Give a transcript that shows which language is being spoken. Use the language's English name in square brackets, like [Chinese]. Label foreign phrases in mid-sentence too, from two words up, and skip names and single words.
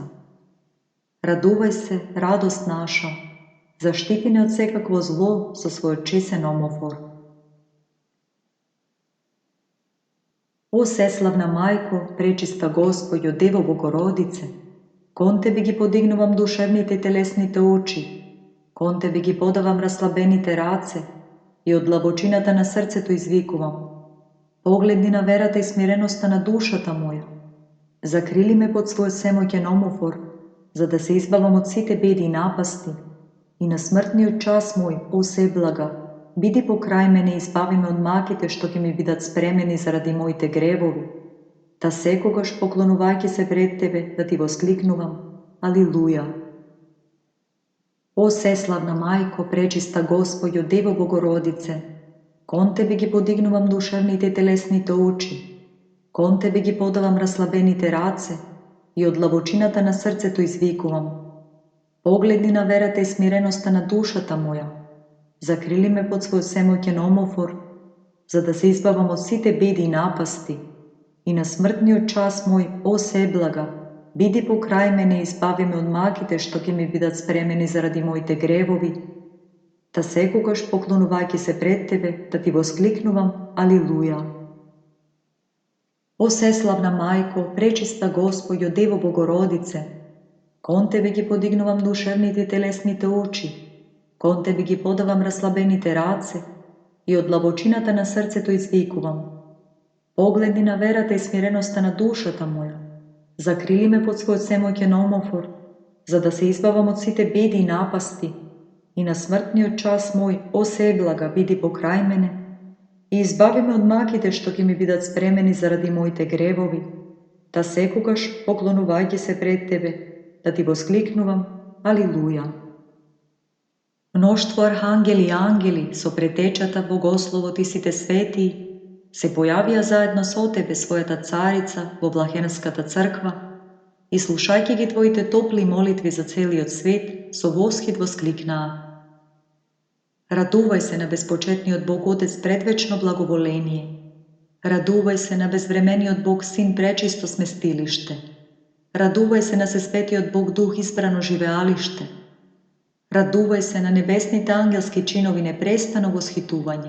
[Macedonian] Радувај се, радост наша, заштити не од секакво зло са свој чисен омофор. О сеславна мајко, пречиста Господо, Дево Богородице, кон тебе ги подигнувам душевните телесните очи, кон тебе ги подавам раслабените раце и од лабочината на срцету извикувам. Погледни на верата и смиреноста на душата моја. Закрили ме под свој семојкен омофор, за да се избавам од сите беди и напасти, и на смртни час мој, о себлага, биди покрај мене и избави ме од маките што ќе ми бидат спремени заради моите гревови, та секогаш поклонувајќи се пред тебе, да ти восклинувам, Алилуја. О сеславна мајко, пречиста Господо, Дево Богородице, кон тебе ги подигнувам душевните телесните очи, кон тебе ги подавам раслабените раце и од лабочината на срцету извикувам. Погледни на верата и смиреноста на душата моја, закрили ме под свој семојкен омофор, за да се избавам од сите беди и напасти, и на смртни час мој, о себлага, биди покрај мене и избави ме од маките што ќе ми бидат спремени заради моите гревови, та секогаш поклонувајќи се пред тебе, да ти восклинувам, Алилуја. О сеславна мајко, пречиста Господо, Дево Богородице, кон тебе ги подигнувам душевните телесните очи, кон тебе ги подавам раслабените раце и од лабочината на срцету извикувам. Погледни на верата и смиреноста на душата моја, закрили ме под свој семојкен омофор, за да се избавам од сите беди и напасти, и на смртни час мој, о себлага, биди покрај мене и избави ме од маките што ќе ми бидат спремени заради моите гревови, та секогаш поклонувајќи се пред тебе, да ти восклинувам, Алилуја. Мноштво архангели и ангели со претечата богослово ти си те светији, се појавија заедно со тебе својата царица, Воблахенската црква, и слушајќи ги твоите топли молитви за цели од свет, со восхид восклина. Радувај се на беспочетни од Бог Отец предвечно благоволение. Радувај се на безвремени од Бог Син пречисто сместилиште. Радувај се на се свети од Бог Дух избрано живеалиште. Радувај се на небесните ангелски чинови непрестано восхитување.